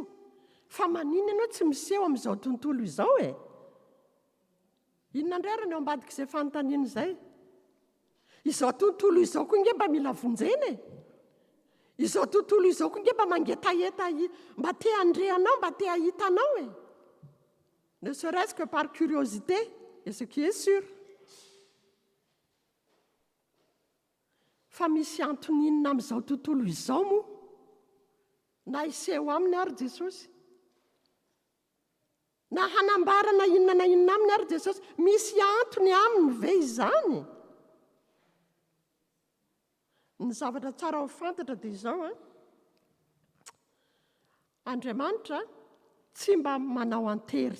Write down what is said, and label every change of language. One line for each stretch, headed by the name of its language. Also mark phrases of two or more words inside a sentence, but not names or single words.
Malagasy: Fa maninona ianao tsy miseho amin'izao tontolo izao e? Inona indray eo ambadika izay fanontaniana izay? Izao tontolo izao koa nge mba mila vonjena e? Izao tontolo izao koa nge mba mangetaeta mba te handrehanao, mba te hahitanao e?
French: Ne serait-ce que par curiosité, et ce qui est sûr.
Malagasy: Fa misy antoninina amin'izao tontolo izao moa na iseho aminy ary Jesosy? Na hanambarana inona na inona aminy ary Jesosy? Misy antony aminy ve izany? Ny zavatra tsara ho fantatra dia izao Andriamanitra tsy mba manao antery.